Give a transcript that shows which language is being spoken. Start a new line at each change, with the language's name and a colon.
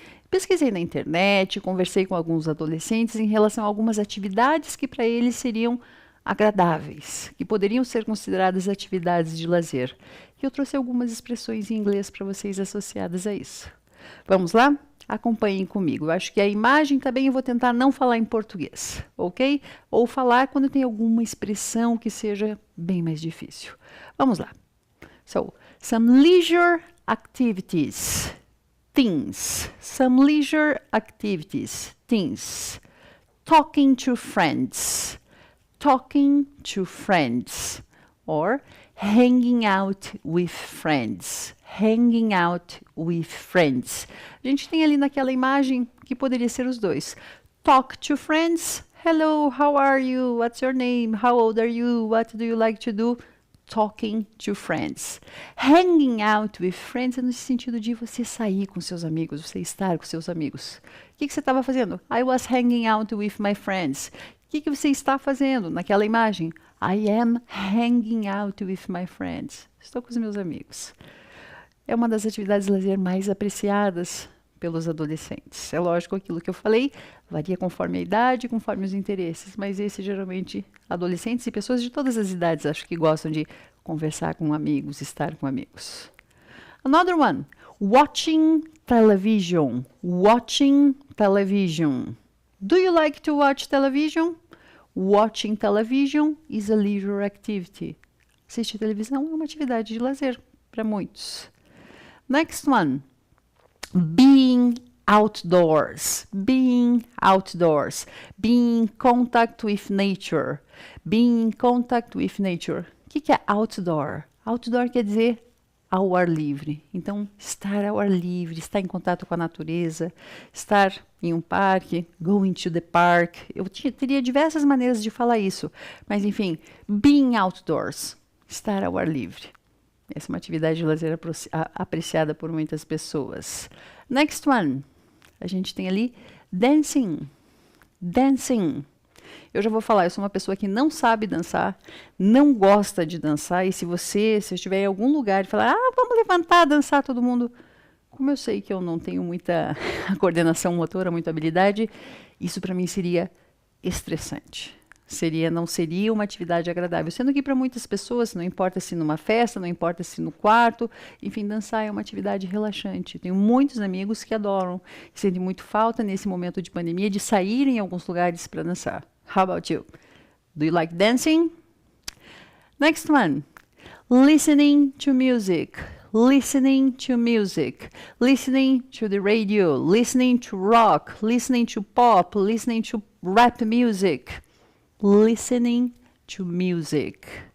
Portuguese: Pesquisei na internet, conversei com alguns adolescentes em relação a algumas atividades que para eles seriam agradáveis, que poderiam ser consideradas atividades de lazer. E eu trouxe algumas expressões em inglês para vocês associadas a isso. Vamos lá? Acompanhem comigo. Eu acho que a imagem também eu vou tentar não falar em português, ok? Ou falar quando tem alguma expressão que seja bem mais difícil. Vamos lá.
English: So, some leisure activities. Things. Some leisure activities. Things. Talking to friends. Talking to friends. Or hanging out with friends. Hanging out with friends.
Portuguese: A gente tem ali naquela imagem que poderia ser os dois.
English: Talk to friends. Hello, how are you? What's your name? How old are you? What do you like to do? Talking to friends. Hanging out with friends
Portuguese: é no sentido de você sair com seus amigos, você estar com seus amigos. O que você estava fazendo?
English: I was hanging out with my friends.
Portuguese: O que você está fazendo naquela imagem?
English: I am hanging out with my friends.
Portuguese: Estou com os meus amigos. É uma das atividades de lazer mais apreciadas pelos adolescentes. É lógico, aquilo que eu falei varia conforme a idade, conforme os interesses, mas esse geralmente adolescentes e pessoas de todas as idades acho que gostam de conversar com amigos, estar com amigos.
English: Another one, watching television. Watching television. Do you like to watch television? Watching television is a leisure activity.
Portuguese: Assistir televisão é uma atividade de lazer para muitos.
English: Next one, being outdoors. Being outdoors. Being in contact with nature. Being in contact with nature.
Portuguese: O que é outdoor? Outdoor quer dizer ao ar livre. Então, estar ao ar livre, estar em contato com a natureza, estar em um parque,
English: going to the park.
Portuguese: Eu teria diversas maneiras de falar isso, mas enfim,
English: being outdoors,
Portuguese: estar ao ar livre. Essa é uma atividade de lazer apreciada por muitas pessoas.
English: Next one,
Portuguese: a gente tem ali dancing. Dancing. Eu já vou falar, eu sou uma pessoa que não sabe dançar, não gosta de dançar, e se eu estiver em algum lugar e falar, vamos levantar, dançar todo mundo, como eu sei que eu não tenho muita coordenação motora, muita habilidade, isso para mim seria estressante. Não seria uma atividade agradável. Sendo que para muitas pessoas, não importa se numa festa, não importa se no quarto, enfim, dançar é uma atividade relaxante. Tenho muitos amigos que adoram, sentem muito falta nesse momento de pandemia de sair em alguns lugares para dançar.
English: How about you? Do you like dancing? Next one. Listening to music. listening to music, listening to the radio, listening to rock, listening to pop, listening to rap music, listening to music.